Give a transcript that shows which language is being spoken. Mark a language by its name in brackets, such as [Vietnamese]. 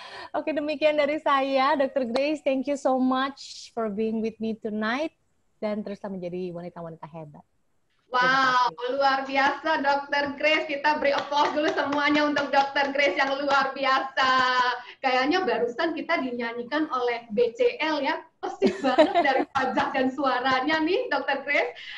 [Indonesian] Oke, demikian dari saya, Dr. Grace. [English] Thank you so much for being with me tonight. [Indonesian] Dan teruslah menjadi wanita-wanita hebat. Wow, luar biasa Dr. Grace. Kita beri applause dulu semuanya untuk Dr. Grace yang luar biasa. Kayaknya barusan kita dinyanyikan oleh BCL ya. Persis banget dari wajah dan suaranya nih Dr. Grace.